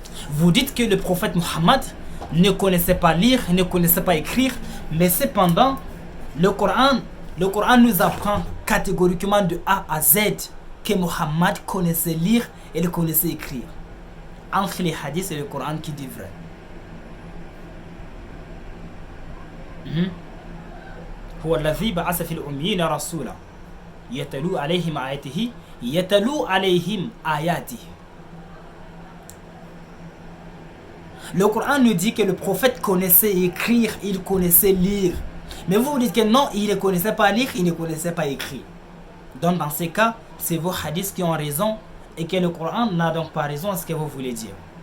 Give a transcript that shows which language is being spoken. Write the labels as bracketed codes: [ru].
[fr] Vous dites que le prophète Mohammed ne connaissait pas lire, ne connaissait pas écrire, mais cependant, le Coran nous apprend catégoriquement de A à Z que Mohammed connaissait lire et le connaissait écrire. Entre les hadiths et le Coran, qui dit vrai? [ar] هو الذي بعث في الأميين رسولا يتلو عليهم آياته يتلو عليهم آياته. [fr] Le Coran nous dit que le prophète connaissait écrire, il connaissait lire. Mais vous dites que non, il ne connaissait pas lire, il ne connaissait pas écrire. Donc dans ces cas, c'est vos hadiths qui ont raison et que le Coran n'a donc pas raison à ce que vous voulez dire.